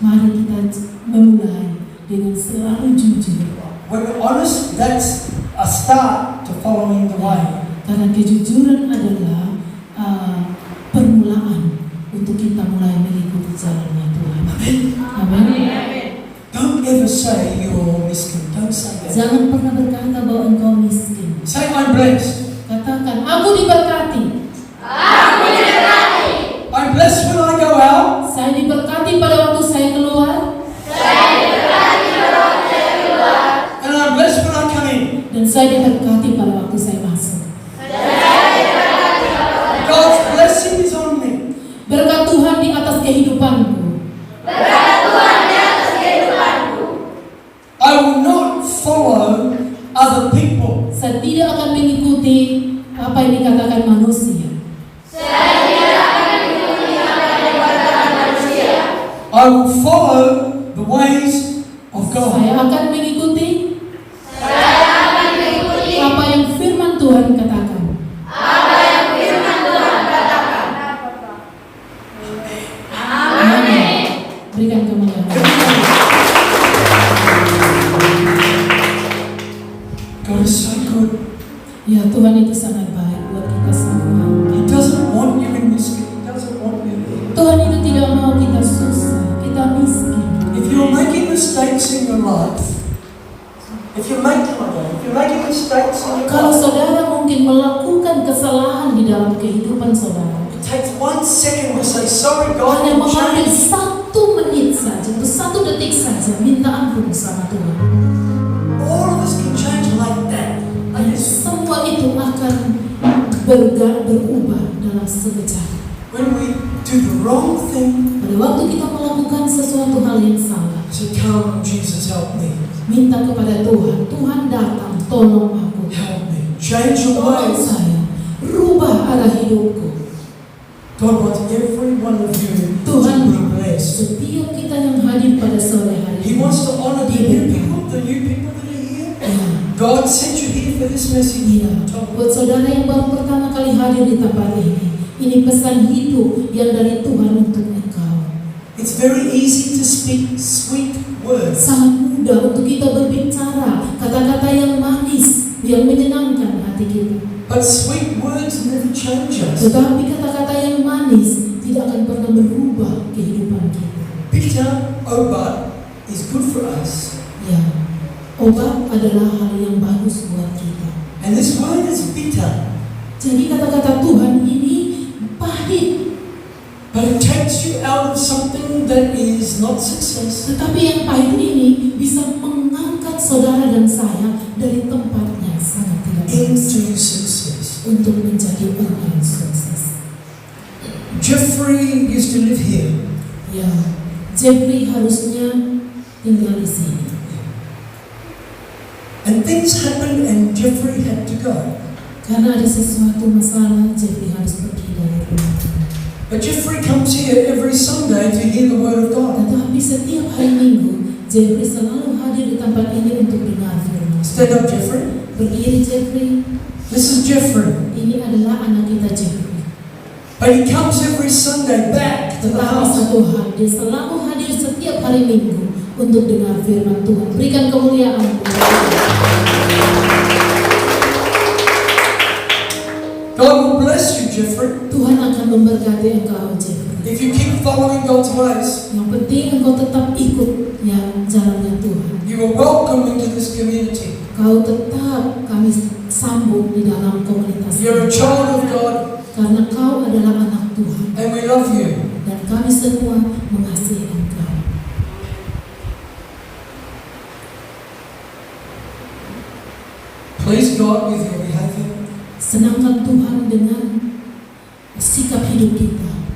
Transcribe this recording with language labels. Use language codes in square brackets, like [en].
[id] Mari kita memulai dengan selalu jujur. [en] When we're honest, that's a start to following the way. [id] Karena kejujuran adalah permulaan untuk kita mulai mengikuti jalannya Tuhan. Amin. [en] Don't ever say you're miskin. Don't say that. [id] Jangan pernah berkata bahwa engkau miskin. [en] Say I'm blessed. [id] Katakan, aku diberkati. [en] I'm blessed when I go out. [id] Saya diberkati pada waktu saya keluar, [en] And I'm blessed when I come in. [id] dan saya diberkati pada waktu saya masuk. [en] God's blessing is on me. [id] Berkat Tuhan di atas kehidupanku. [en] I will not follow other people. [id] Saya tidak akan mengikuti apa yang dikatakan manusia. [en] I will follow the ways of God. [id] Saya akan mengikuti apa yang firman Tuhan katakan. Amin. Berikan kemuliaan. [en] God is so good. [id] Ya, Tuhan itu sangat baik buat kita semua. [en] He doesn't want you in miskin. He doesn't want you there. [id] Tuhan itu tidak mau kita susah, kita miskin. [en] If you're making mistakes in your life, if you're making mistakes in your [id] Kalau [en] life, [id] saudara mungkin melakukan kesalahan di dalam kehidupan saudara, [en] it takes 1 second to say, sorry God, [id] hanya mengambil [en] changed. [id] 1 menit saja, atau 1 detik saja, minta ampun sama Tuhan. [en] All of us can change like that. [id] Dan semua itu akan berubah dalam sekejap. [en] When we do the wrong thing, [id] Pada waktu kita melakukan sesuatu hal yang salah, [en] say, come, Jesus, help me. [id] minta kepada Tuhan, Tuhan datang, tolong aku. [en] Help me. Change your [id] Tolong saya, rubah arah hidupku. [en] God wants every one of you [id] Tuhan, [en] to be blessed. [id] setiap kita yang hadir pada sore hari [en] He [id] ini, [en] wants to honor the new people that are here. [id] ya, [en] God sent you here for this message. [id] iya, buat saudara yang baru pertama kali hadir di tempat ini pesan hidup yang dari Tuhan untuk engkau. [en] It's very easy to speak sweet words. [id] Sangat mudah untuk kita berbicara kata-kata yang manis, yang menyenangkan hati kita. [en] But sweet words never change us. [id] Tetapi kata-kata yang manis tidak akan pernah merubah kehidupan kita. [en] Bitter obat is good for us. [id] Ya, obat adalah hal yang bagus buat kita. [en] And this word is bitter. [id] Jadi kata-kata Tuhan ini pahit. [en] But it takes you out of something that is not success. [id] Tetapi yang pahit ini bisa mengangkat saudara dan saya dari tempatnya sangat tidak bagus [en] Into success. [id] untuk menjadi orang yang sukses. [en] Jeffrey used to live here. [id] Ya, Jeffrey harusnya tinggal di sini. [en] And things happened and Jeffrey had to go. [id] Karena ada sesuatu masalah, Jeffrey harus pergi dari rumah. [en] But Jeffrey comes here every Sunday to hear the word of God. [id] Tetapi setiap hari Minggu, Jeffrey selalu hadir di tempat ini untuk dengar firman. [en] Stand up, Jeffrey. [id] Berdiri Jeffrey. [en] This is Jeffrey. [id] Ini adalah anak kita Jeffrey. [en] But he comes every Sunday back to the house. [id] satu hal, dia selalu hadir setiap hari Minggu untuk dengar firman Tuhan. Berikan kemuliaan. [en] God will bless you, Jeffrey. [id] Tuhan akan memberkati engkau, Jeffrey. [en] If you keep following God's ways, [id] Yang penting engkau tetap ikut ya jalannya Tuhan. [en] you are welcome into this community. [id] Kau tetap kami sambut di dalam komunitas. [en] You're a child of God, [id] Karena kau adalah anak Tuhan. [en] and we love you. [id] Dan kami semua mengasihi engkau. [en] Please God with your behavior, [id] Senangkan Tuhan dengan sikap hidup kita